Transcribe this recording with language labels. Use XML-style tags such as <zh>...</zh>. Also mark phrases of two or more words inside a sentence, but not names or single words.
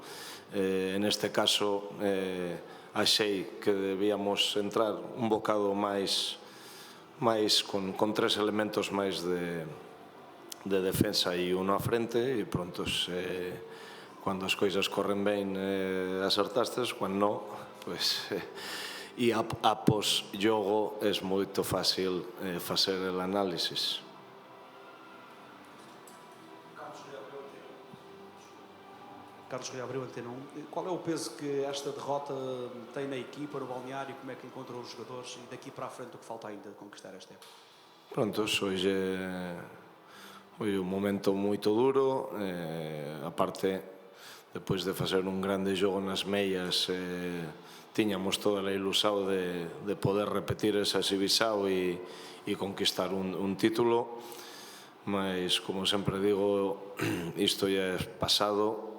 <gl>En este caso, achei que debíamos entrar un bocado máis con tres elementos máis de defensa e uno á frente, e prontos, cando as coisas corren ben acertastes, cando non, pues, e após xogo é moito fácil facer</gl> <es>el análisis.</es> <pt>Carlos Rui Abreu, Antena 1. Qual é o peso que esta derrota tem na equipa, no balneário? Como é que encontrou os jogadores? E daqui para a frente o que falta ainda de conquistar esta época?</pt> <gl>Prontos, hoxe un momento moito duro, aparte, depois de facer un grande xogo nas meias, tiñamos toda a ilusão de poder repetir esa exhibição e conquistar un título, mas, como sempre digo, isto ya é pasado.</gl>